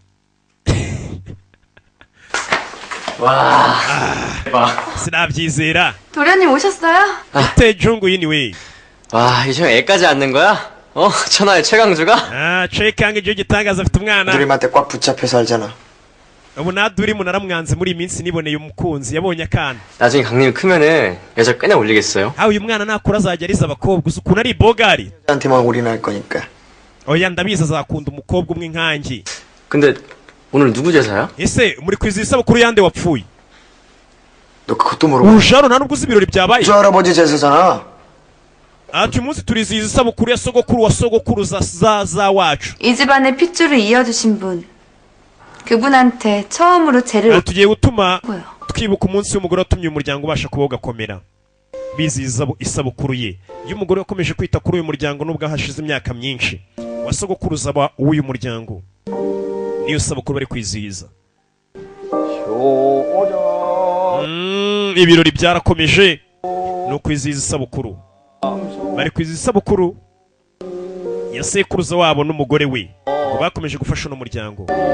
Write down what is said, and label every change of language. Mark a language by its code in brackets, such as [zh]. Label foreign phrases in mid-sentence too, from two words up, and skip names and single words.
[ko] 와. [rw] sinabyizera [ko] 도련님 오셨어요? 태중구 anyway 와, 이제 애까지 앉는 거야? 천하의 최강주가? [rw] 아 최강주 gitangaza afite umwana [ko] 누님한테 꽉 붙잡혀 살잖아. [rw] ubu nadurimu naramwanze muri iyi minsi niboneye umukunzi yabonye akana [ko] 나중에 강림이 크면은 여자 꽤나 올리겠어요. [rw] uyu mwana nakura azajya ariza abakobwa uzi ukuntu ari bogari [ko] 한테만 올인할 거니까. [rw] oya ndabizi azakunda umukobwa umwe nkanjye [ko] 근데 오늘 누구 제사야? [rw] ese muri kwizihiza isabukuru yande wapfuye [ko] 너 그것도 모르고. [rw] usharo nta nubwo uzi ibirori byabaye [ko] 저 할아버지 제사잖아. [rw] ati uyu munsi turizihiza isabukuru ya sogokuru wa sogokuru za wacu [ko] 이 집안의 핏줄을 이어주신 분. 그분한테 처음으로 제를 [rw] tugiye gutuma [ko] 올고요. [rw] twibuka umunsi w'umugore watumye umuryango ubasha kubaho ugakomera bizihiza isabukuru ye iyo umugore yakomeje kwita kuri uyu muryango nubwo hashize imyaka myinshi wa sogokuruza aba uw'uyu muryango niyo sabukuru bari kwizihiza ibirori byarakomeje no kwizihiza isabukuru bari kwizihiza isabukuru ya sekuruza wabo n'umugore we ngo bakomeje gufasha uno muryango